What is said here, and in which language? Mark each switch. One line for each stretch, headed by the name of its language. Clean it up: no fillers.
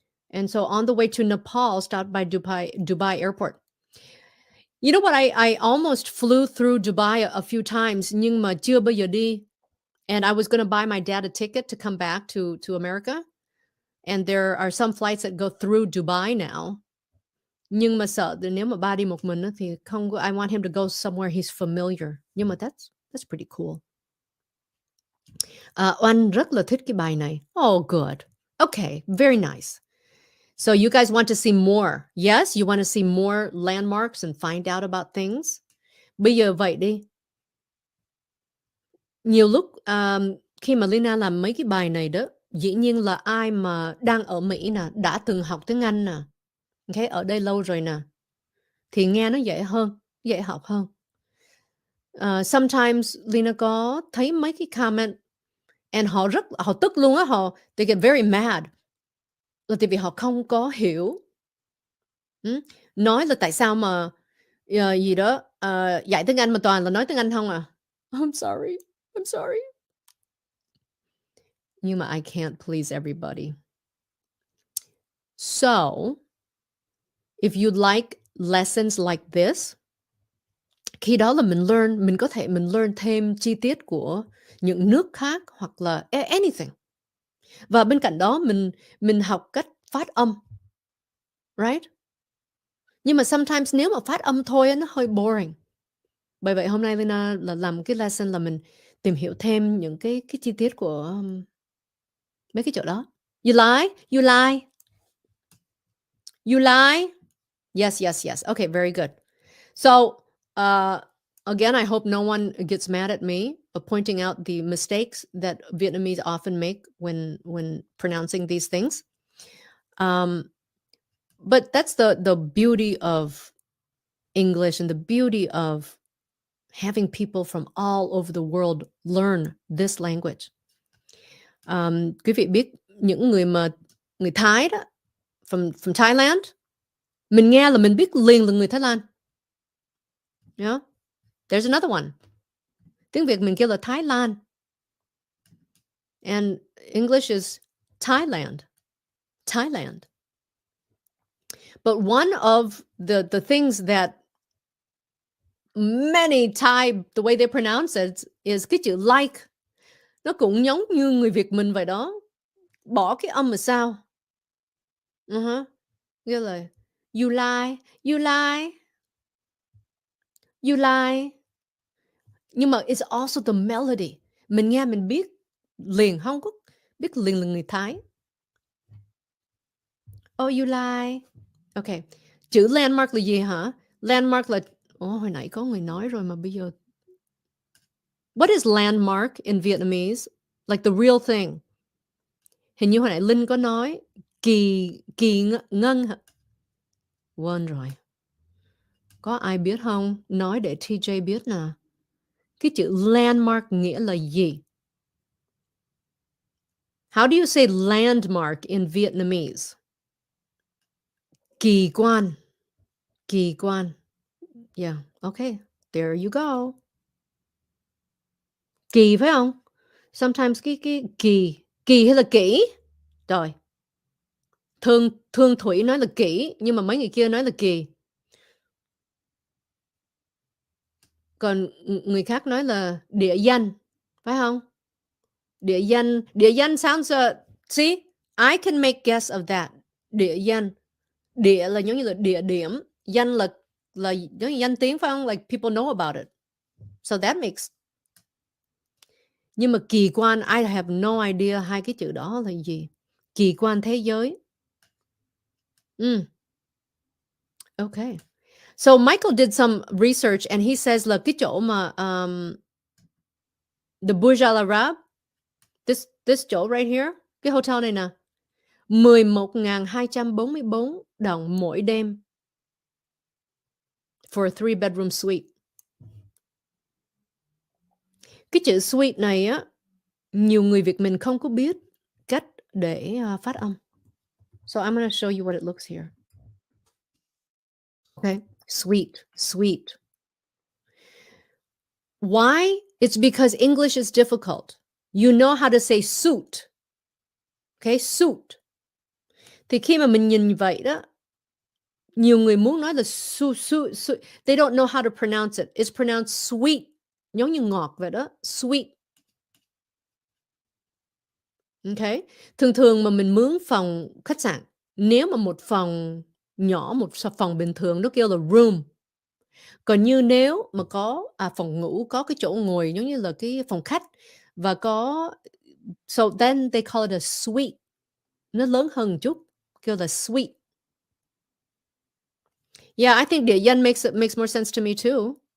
English: And so on the way to Nepal, stopped by Dubai airport. You know what? I almost flew through Dubai a few times,
Vietnamese: nhưng mà chưa bao giờ đi.
English: And I was going to buy my dad a ticket to come back to America. And there are some flights that go through Dubai now.
Vietnamese: Nhưng mà sợ nếu mà ba đi một mình thì không có,
English: I want him to go somewhere he's familiar.
Vietnamese: Nhưng mà
English: that's pretty cool.
Vietnamese: Oanh rất là thích cái bài này.
English: Oh, good. Okay, very nice. So you guys want to see more. Yes, you want to see more landmarks and find out about things.
Vietnamese: Bây giờ vậy đi. Nhiều lúc khi mà Lina làm mấy cái bài này đó, dĩ nhiên là ai mà đang ở Mỹ nè, đã từng học tiếng Anh nè, okay, ở đây lâu rồi nè, thì nghe nó dễ hơn, dễ học hơn.
English: Sometimes
Vietnamese: Lina có thấy mấy cái comment and họ tức luôn á,
English: they get very mad.
Vietnamese: Là tại vì họ không có hiểu. Nói là tại sao mà gì đó dạy tiếng Anh mà toàn là nói tiếng Anh không à.
English: I'm sorry.
Vietnamese: Nhưng mà
English: I can't please everybody. So, if you'd like lessons like this,
Vietnamese: khi đó là mình có thể learn thêm chi tiết của những nước khác hoặc là anything. Và bên cạnh đó mình học cách phát âm. Right? Nhưng mà sometimes nếu mà phát âm thôi nó hơi boring. Bởi vậy hôm nay Lina là làm cái lesson là mình tìm hiểu thêm những cái chi tiết của mấy cái chỗ đó.
English: You lie? Yes. Okay, very good. So, again, I hope no one gets mad at me for pointing out the mistakes that Vietnamese often make when pronouncing these things. But that's the beauty of English and the beauty of having people from all over the world learn this language.
Vietnamese: Quý vị biết những người Thái đó,
English: from Thailand,
Vietnamese: mình nghe là mình biết liền là người Thái Lan.
English: Yeah. There's another one.
Vietnamese: Tiếng Việt mình kêu là Thái Lan.
English: And English is Thailand. But one of the things that many Thai, the way they pronounce it, is
Vietnamese: cái chữ
English: like.
Vietnamese: Nó cũng giống như người Việt mình vậy đó. Bỏ cái âm mà sao? Nghĩa là
English: you lie.
Vietnamese: Nhưng mà
English: it's also the melody.
Vietnamese: Mình nghe mình biết liền, không có biết liền là người Thái.
English: Oh, you lie. Okay.
Vietnamese: Chữ landmark là gì hả? Landmark là... hồi nãy có người nói rồi mà bây giờ...
English: What is landmark in Vietnamese? Like the real thing.
Vietnamese: Hình như hồi nãy Linh có nói kỳ ngân hả? Quên rồi. Có ai biết không? Nói để TJ biết nè. Cái chữ landmark nghĩa là gì?
English: How do you say landmark in Vietnamese?
Vietnamese: Kỳ quan.
English: Yeah, okay. There you go.
Vietnamese: Kỳ phải không? Sometimes cái kỳ hay là kỹ? Rồi. Thương Thủy nói là kỹ, nhưng mà mấy người kia nói là kỳ. Còn người khác nói là địa danh, phải không?
English: Địa danh sounds see, I can make guess of that.
Vietnamese: Địa danh. Địa là giống như là địa điểm, danh là giống như danh tiếng phải không?
English: Like people know about it. So that makes.
Vietnamese: Nhưng mà kỳ quan,
English: I have no idea
Vietnamese: hai cái chữ đó là gì. Kỳ quan thế giới.
English: Okay. So Michael did some research and he says
Vietnamese: là cái chỗ mà
English: the Burj Al Arab, this chỗ right here,
Vietnamese: cái hotel này nè,
English: 11.244
Vietnamese: đồng mỗi đêm
English: for a 3-bedroom suite.
Vietnamese: Cái chữ suite này á, nhiều người Việt mình không có biết cách để phát âm.
English: So I'm going to show you what it looks here. Okay, suite. Why? It's because English is difficult. You know how to say suit. Okay, suit.
Vietnamese: Thì khi mà mình nhìn vậy đó, nhiều người muốn nói là su.
English: They don't know how to pronounce it. It's pronounced sweet.
Vietnamese: Giống như ngọt vậy đó.
English: Sweet. Okay.
Vietnamese: Thường thường mà mình mướn phòng khách sạn, nếu mà một phòng nhỏ, một phòng bình thường nó kêu là room. Còn như nếu mà có, phòng ngủ, có cái chỗ ngồi giống như là cái phòng khách và có
English: so then they call it a suite.
Vietnamese: Nó lớn hơn một chút, kêu là suite.
English: Yeah, I think địa danh makes more sense to me too.